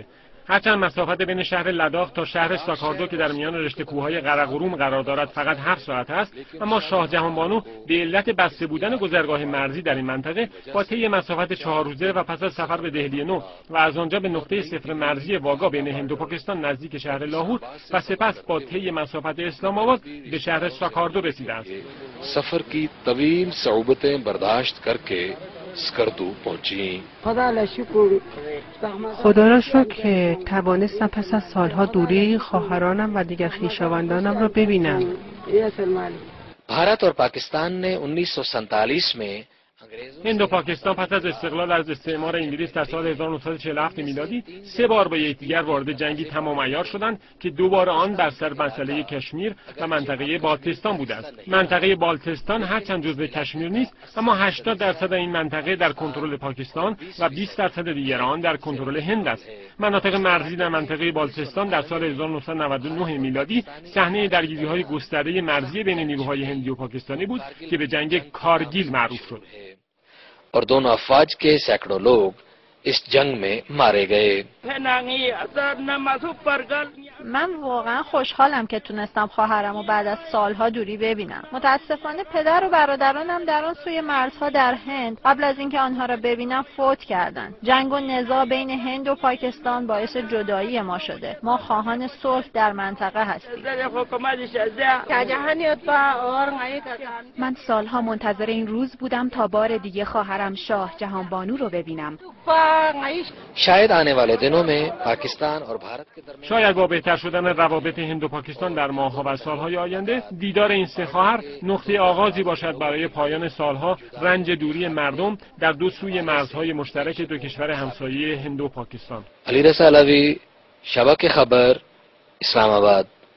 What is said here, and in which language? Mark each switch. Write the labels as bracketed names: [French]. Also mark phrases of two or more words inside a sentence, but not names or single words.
[Persian] هرچند مسافت بین شهر لداخ تا شهر ساکاردو که در میان رشته کوههای قراقروم قرار دارد فقط 7 ساعت است، اما شاه جهانبانو به علت بسته بودن گذرگاه مرزی در این منطقه با طی مسافت 4 روزه و پس از سفر به دهلی نو و از آنجا به نقطه صفر مرزی واگا بین هند و پاکستان نزدیک شهر لاهور و سپس با طی مسافت اسلام آباد به شهر ساکاردو رسیده است. [Urdu] سفر کی طویل صعوبتیں برداشت کرके اسکردو پہنچی. [Persian] خدا را شکر که توانستم پس از سالها دوری خواهرانم و دیگر خویشاوندانم را ببینم. [Urdu] بھارت اور پاکستان نے 1947 میں [Persian] هند و پاکستان پس از استقلال از استعمار انگلیس در سال 1947 میلادی 3 بار با یکدیگر وارد جنگی تمام عیار شدند که 2 بار آن بر سر مسئله کشمیر و منطقه بالتستان بوده است. منطقه بالتستان هرچند جزو کشمیر نیست، اما 80% این منطقه در کنترل پاکستان و 20% دیگر آن در کنترل هند است. مناطق مرزی در منطقه بالتستان در سال 1999 میلادی صحنه درگیری‌های گسترده مرزی بین نیروهای هندی و پاکستانی بود که به جنگ کارگیل معروف شد. [Urdu] اور دونوں افواج کے سیکڑوں لوگ اس جنگ میں مارے گئے. [Persian] من واقعا خوشحالم که تونستم خواهرمو بعد از سالها دوری ببینم. متاسفانه پدر و برادرانم در آن سوی مرزها در هند قبل از اینکه آنها را ببینم فوت کردند. جنگ و نزاع بین هند و پاکستان باعث جدایی ما شده. ما خواهان صلح در منطقه هستیم. من سالها منتظر این روز بودم تا بار دیگه خواهرم شاه جهانبانو رو ببینم. [Urdu] شاید آنے والے دنوں میں پاکستان اور بھارت کے درمیان [Persian] شاید با بهتر شدن روابط هند و پاکستان در ماه‌ها و سال‌های آینده دیدار این سه خواهر نقطه آغازی باشد برای پایان سال‌ها رنج دوری مردم در دو سوی مرزهای مشترک دو کشور همسایه هند و پاکستان. علی رضا علوی، شبکه خبر، اسلام آباد.